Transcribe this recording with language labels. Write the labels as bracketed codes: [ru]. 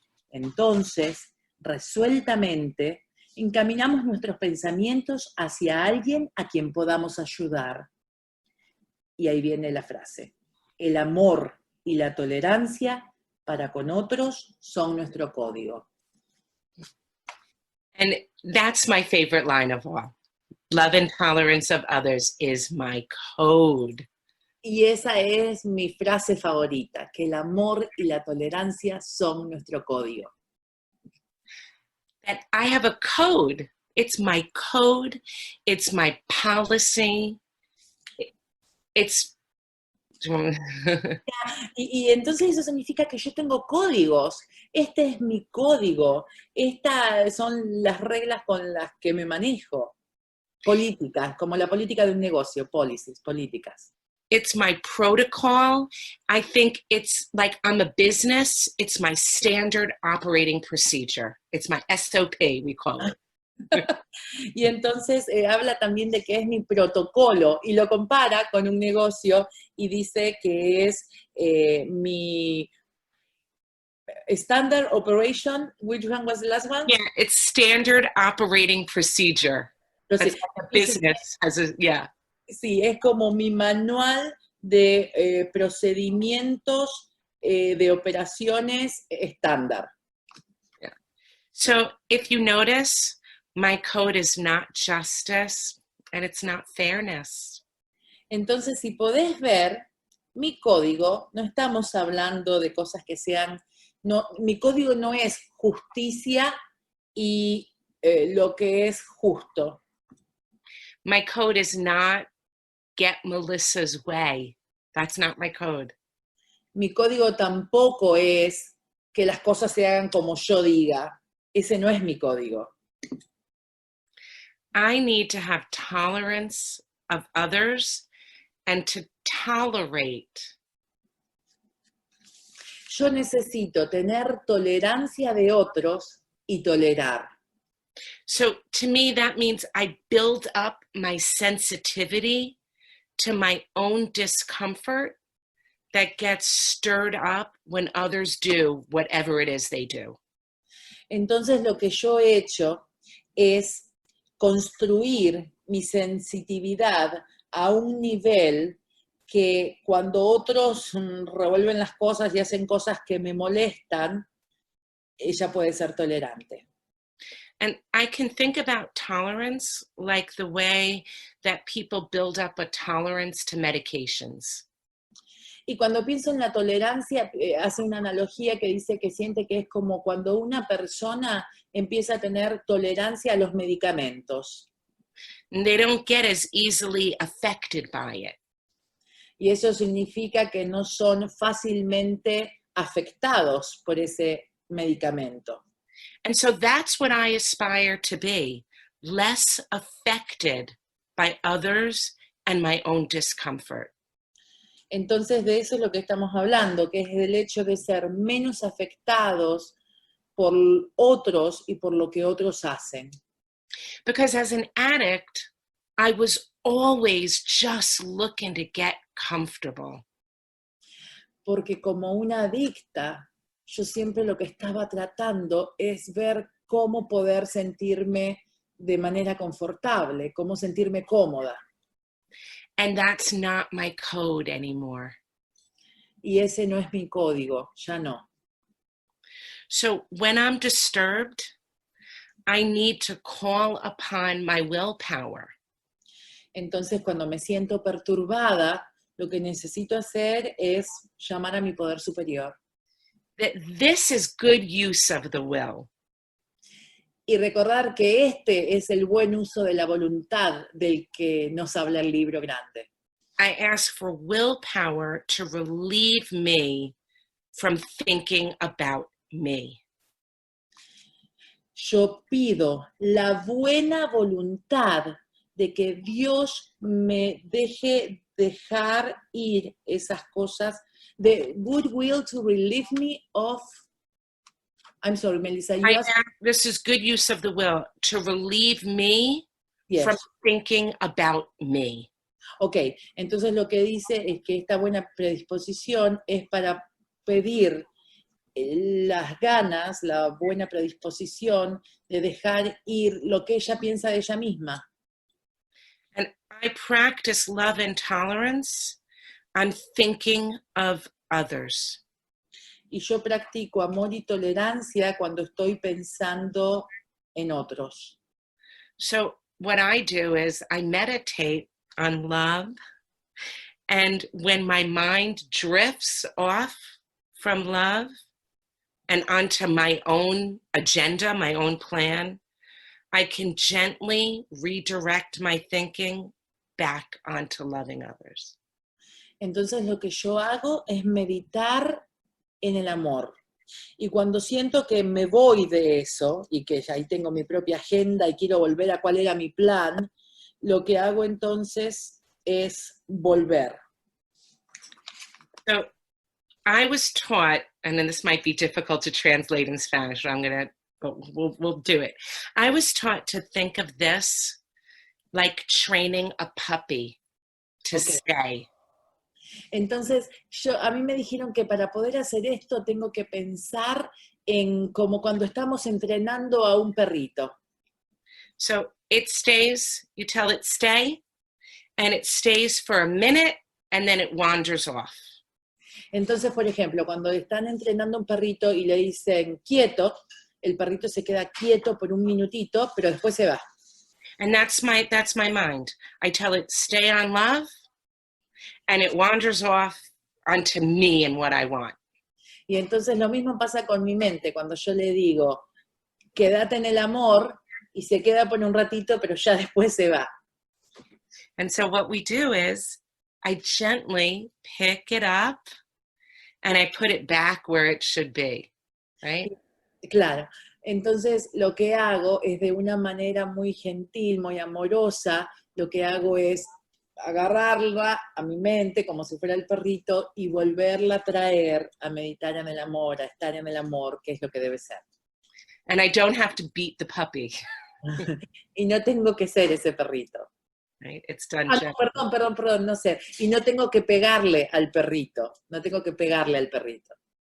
[es] Entonces, resueltamente, encaminamos nuestros pensamientos hacia alguien a quien podamos ayudar. Y ahí viene la frase: el amor y la tolerancia para con otros son nuestro código. [en] And that's my favorite line of all. Love and tolerance of others is my code. [es] Y esa es mi frase favorita, que el amor y la tolerancia son nuestro código. [en] That I have a code. It's my code. It's my policy. It's... [es] Y entonces eso significa que yo tengo códigos. Este es mi código. Estas son las reglas con las que me manejo. Políticas, como la política de un negocio, policies, políticas. [en] It's my protocol. I think it's like I'm a business. It's my standard operating procedure. It's my SOP, we call it. [es] Y entonces habla también de que es mi protocolo y lo compara con un negocio y dice que es mi standard operation. [en] Which one was the last one? Yeah, it's standard operating procedure. [es] Entonces, [en] business as a, yeah. [es] Sí, es como mi manual de procedimientos de operaciones estándar. [en] Yeah. So if you notice, my code is not justice and it's not fairness. [es] Entonces, si podés ver, mi código, no estamos hablando de cosas que sean, no, mi código no es justicia y lo que es justo. [en] My code is not get Melissa's way. That's not my code. [es] Mi código tampoco es que las cosas se hagan como yo diga. Ese no es mi código. [en] I need to have tolerance of others and to tolerate. [es] Yo necesito tener tolerancia de otros y tolerar. [en] So to me, that means I build up my sensitivity to my own discomfort that gets stirred up when others do whatever it is they do. [es] Entonces lo que yo he hecho es construir mi sensitividad a un nivel que cuando otros revuelven las cosas y hacen cosas que me molestan, ella puede ser tolerante. [en] And I can think about tolerance like the way that people build up a tolerance to medications. [es] Y cuando pienso en la tolerancia, hace una analogía que dice que siente que es como cuando una persona empieza a tener tolerancia a los medicamentos. [en] And they don't get as easily affected by it. [es] Y eso significa que no son fácilmente afectados por ese medicamento. [en] And so that's what I aspire to be, less affected by others and my own discomfort. [es] Entonces de eso es lo que estamos hablando, que es del hecho de ser menos afectados por otros y por lo que otros hacen. [en] Because as an addict, I was always just looking to get comfortable. [es] Porque como una adicta, yo siempre lo que estaba tratando es ver cómo poder sentirme de manera confortable, cómo sentirme cómoda. [en] And that's not my code anymore. [es] Y ese no es mi código, ya no. [en] So when I'm disturbed, I need to call upon my willpower. [es] Entonces, cuando me siento perturbada, lo que necesito hacer es llamar a mi poder superior. [en] That this is good use of the will. [es] Y recordar que este es el buen uso de la voluntad del que nos habla el libro grande. [en] I ask for willpower to relieve me from thinking about me. [es] Yo pido la buena voluntad de que Dios me deje dejar ir esas cosas, [en] the good will to relieve me of, I'm sorry, Melissa, you asked? This is good use of the will, to relieve me Yes. from thinking about me. [es] Ok, entonces lo que dice es que esta buena predisposición es para pedir las ganas, la buena predisposición de dejar ir lo que ella piensa de ella misma. [en] And I practice love and tolerance. I'm thinking of others. [es] Y yo practico amor y tolerancia cuando estoy pensando en otros. [en] So what I do is I meditate on love. And when my mind drifts off from love and onto my own agenda, my own plan, I can gently redirect my thinking back onto loving others. [es] Entonces lo que yo hago es meditar en el amor. Y cuando siento que me voy de eso, y que ya ahí tengo mi propia agenda y quiero volver a cuál era mi plan, lo que hago entonces es volver. [en] So I was taught, and then this might be difficult to translate in Spanish, but we'll do it. I was taught to think of this like training a puppy to stay. [es] Entonces, a mí me dijeron que para poder hacer esto tengo que pensar en como cuando estamos entrenando a un perrito. [en] So it stays, you tell it stay, and it stays for a minute, and then it wanders off. [es] Entonces, por ejemplo, cuando están entrenando a un perrito y le dicen quieto, el perrito se queda quieto por un minutito, pero después se va. [en] And that's my mind. I tell it stay on love, and it wanders off onto me and what I want. [es] Y entonces lo mismo pasa con mi mente, cuando yo le digo, quédate en el amor, y se queda por un ratito, pero ya después se va. [en] And so what we do is, I gently pick it up, and I put it back where it should be, right? [es] Claro. Entonces lo que hago es de una manera muy gentil, muy amorosa, lo que hago es agarrarla a mi mente como si fuera el perrito y volverla a traer a meditar en el amor, a estar en el amor, que es lo que debe ser. [en] And I don't have to beat the puppy. [es] Y no tengo que ser ese perrito. [en] Right? It's done [es] No, perdón, no sé. Y no tengo que pegarle al perrito. No tengo que pegarle al perrito.